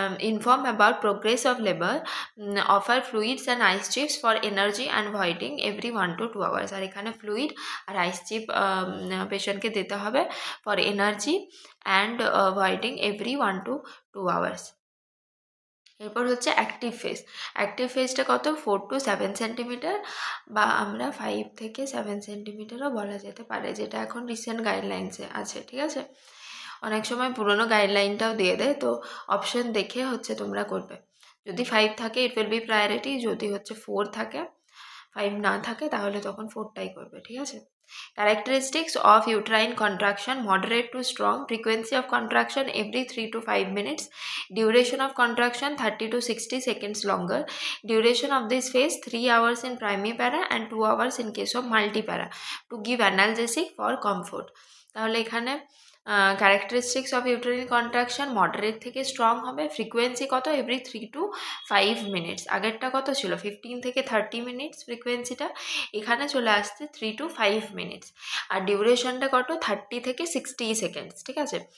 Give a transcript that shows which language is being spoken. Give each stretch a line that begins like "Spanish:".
English: Inform about progress of labor. Offer fluids and ice chips for energy and voiding every 1 to 2 hours.
Bangla: আর এখানে fluid আর আইস chip পেশেন্টকে দিতে হবে
English: For energy and voiding every 1 to 2 hours.
Bangla: এরপর হচ্ছে active phase. Active ফেজটা কত 4 to 7 centimetre, বা আমরা 5 থেকে 7 সেন্টিমিটারও বলা যেতে পারে, যেটা এখন রিসেন্ট গাইডলাইন্সে আছে, ঠিক আছে। অনেক সময় পুরনো গাইডলাইনটাও দিয়ে দেয়, তো অপশন দেখে হচ্ছে তোমরা করবে। যদি 5 থাকে
English: it will be priority,
Bangla: যদি হচ্ছে 4 থাকে, 5 না থাকে তাহলে তখন 4টাই করবে, ঠিক আছে।
English: Characteristics of uterine contraction: moderate to strong, frequency of contraction every 3 to 5 minutes, duration of contraction 30 to 60 seconds longer, duration of this phase 3 hours in primipara and 2 hours in case of multipara, to give analgesic for comfort।
Bangla: তাহলে এখানে characteristics of uterine contraction moderate থেকে strong হবে, frequency কত every 3 to 5 minutes, আগেরটা কত ছিল 15 থেকে 30 minutes ফ্রিকোয়েন্সিটা, এখানে চলে আসছে 3 to 5 মিনিটস, আর ডিউরেশনটা কত 30 থেকে 60 সেকেন্ডস, ঠিক আছে।